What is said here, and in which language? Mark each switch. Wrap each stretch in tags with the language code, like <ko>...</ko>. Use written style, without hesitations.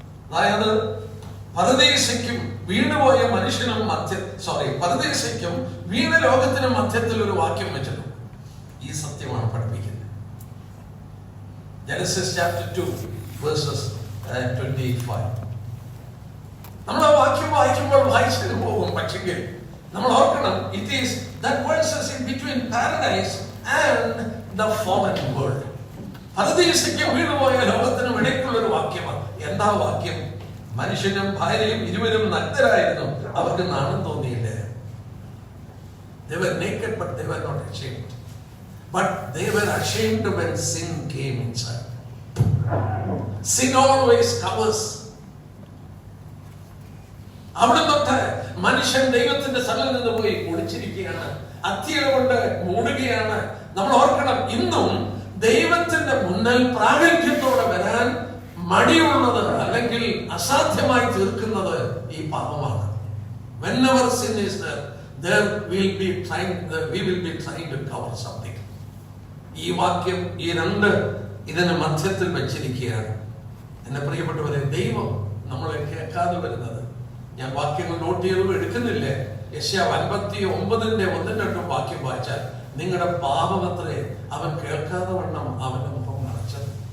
<ml>അതായത് പരദേശിക്കും വീണുപോയ മനുഷ്യനും പരദേശിക്കും വീണ ലോകത്തിനും മധ്യത്തിൽ ഒരു വാക്യം വെച്ചിട്ടുണ്ട്. ഈ സത്യമാണ് പഠിപ്പിക്കുന്നത്.</ml> <en>Genesis chapter 2 verses 25.</en> <ml>നമ്മൾ ആ വാക്യം വായിക്കുമ്പോൾ വായിച്ചു പോകും. പക്ഷെങ്കിൽ നമ്മൾ ഓർക്കണം,</ml> <en>it is that verses in between paradise and the fallen world.</en> <ml>പരദേശിക്ക് വീണുപോയ ലോകത്തിനും ഇടയ്ക്കുള്ള ഒരു വാക്യമാണ്. എന്താ വാക്യം? മനുഷ്യനും ഭാര്യയും ഇരുവരും നഗ്നരായിരുന്നു, അവർക്ക് നാണം തോന്നിയില്ല.</ml> <en>They were naked but they were not ashamed. But they were ashamed when sin came inside. Sin always covers.</en> <ml>അവിടെ തൊട്ട് മനുഷ്യൻ ദൈവത്തിന്റെ സ്ഥലത്ത് നിന്ന് പോയി ഒളിച്ചിരിക്കുകയാണ്, അത്തിയ കൊണ്ട് മൂടുകയാണ്. നമ്മൾ ഓർക്കണം, ഇന്നും ദൈവത്തിന്റെ മുന്നിൽ പ്രാഗൽഭ്യത്തോടെ വരാൻ മടിയുള്ളത് അല്ലെങ്കിൽ അസാധ്യമായി തീർക്കുന്നത് ഈ പാപമാണ്.</ml> <en>Whenever sin is there we will be trying to cover something.</en> <ml>ഈ വാക്യം ഈ രണ്ട് ഇതിന് മധ്യത്തിൽ വെച്ചിരിക്കുകയാണ്. എന്നെ പ്രിയപ്പെട്ടവരെ, ദൈവം നമ്മളെ കേൾക്കാതെ വരുന്നത്, ഞാൻ വാക്യങ്ങൾ നോട്ട് ചെയ്ത് എടുക്കുന്നില്ല. യെശയ്യാവ് 59:1-2 വാക്യം വായിച്ചാൽ, നിങ്ങളുടെ പാപമത്രേ അവൻ കേൾക്കാതെ വണ്ണം അവന്റെ മുഖം മറച്ചത്.</ml>